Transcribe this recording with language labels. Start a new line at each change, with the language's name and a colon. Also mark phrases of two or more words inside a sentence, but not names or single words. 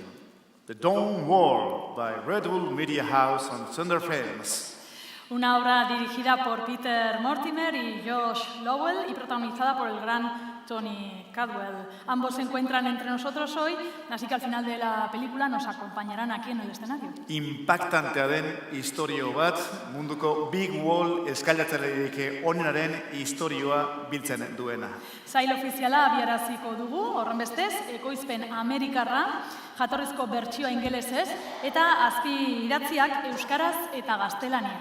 English: The Dawn Wall by Red Bull Media House and Thunder Films.
Spanish: Una obra dirigida por Peter Mortimer y Josh Lowell y protagonizada por el gran Tony Cadwell. Ambos se encuentran entre nosotros hoy, así que al final de la película nos acompañarán aquí en el escenario.
Basque: Impactantea den istorio bat, munduko
English: Big Wall
Basque: eskailatzailerik onenaren istorioa biltzen duena. Sail ofiziala abiaraziko dugu, horrenbestez, ekoizpen amerikarra, jatorrizko bertsioa ingelesez eta azpi idatziak euskaraz eta gaztelaniaz.